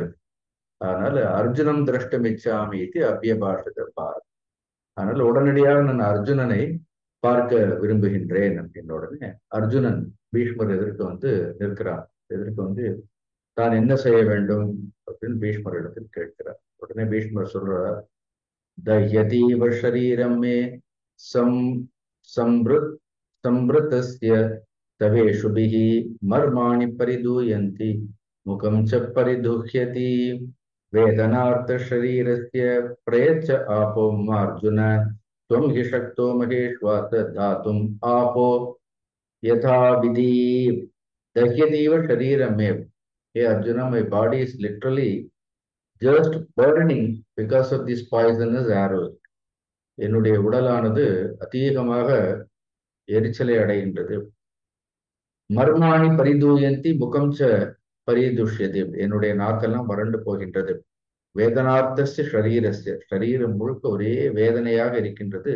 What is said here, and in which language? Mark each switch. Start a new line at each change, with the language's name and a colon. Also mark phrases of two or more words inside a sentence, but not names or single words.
Tamil: அதனால
Sanskrit: अर्जुनं द्रष्टुमिच्छामि
Tamil: இது அபியபாஷத பார். அதனால உடனடியாக நான் அர்ஜுனனை பார்க்க விரும்புகின்றேன் அப்படின்ற உடனே அர்ஜுனன் பீஷ்மர் எதிர்க்க நிற்கிறான். எதிர்க்க தான் என்ன செய்ய வேண்டும் அப்படின்னு பீஷ்மர் இடத்தில் கேட்கிறார். உடனே பீஷ்மர் சொல்றார்,
Sanskrit: दह्यतीव शरीरं मे संवृतस्य तवेषुभिः मर्माणि परिदूयन्ति मुखं च परिदुह्यति वेदनार्तशरीरस्य प्रयच्छ आपो अर्जुन त्वं हि शक्तो महेश्वास दातुम् आपो यथा विधि दह्यतीव शरीरं मे.
English: Hey Arjuna, my body is literally just burning because of these poisonous arrows.
Tamil: என்னுடைய உடலானது அதிகமாக எரிச்சலை அடைகின்றது.
Sanskrit: मर्माणि परिदूयन्ति मुखं च परिदुष्यति.
Tamil: என்னுடைய நாக்கெல்லாம் வறண்டு போகின்றது.
Sanskrit: वेदनार्तस्य शरीरस्य,
Tamil: ஷரீரம் முழுக்க ஒரே வேதனையாக இருக்கின்றது.